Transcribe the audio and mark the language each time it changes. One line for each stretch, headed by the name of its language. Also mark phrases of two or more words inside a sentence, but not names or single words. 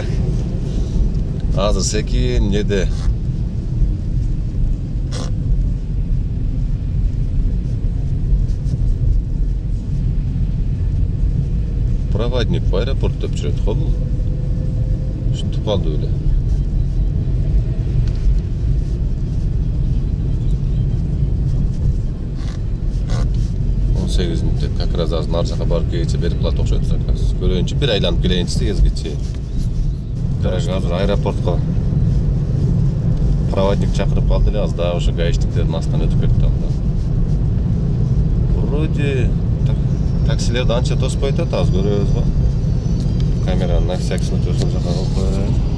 Kyrgyz: Азыр секин неде.
Russian: Проводник по аэропорту
Kyrgyz: деп жүрөт го бул. Ушинтип калды эле.
Russian: Как раз
Kyrgyz: азыр нар жака барып келгенче берип калат окшойт заказ. Көрөйүнчү бир айланып келейинчи кезгече. Азыр аэропортко проводник чакырып калды эле, азыр дагы ошо гаишниктердин астынан өтүп кетти анда. Вроде таксилерди анча тоспой атат, азыр көрөбүз го. Камераны
Russian: на всякий случай
Kyrgyz: ошол жака алып коелу.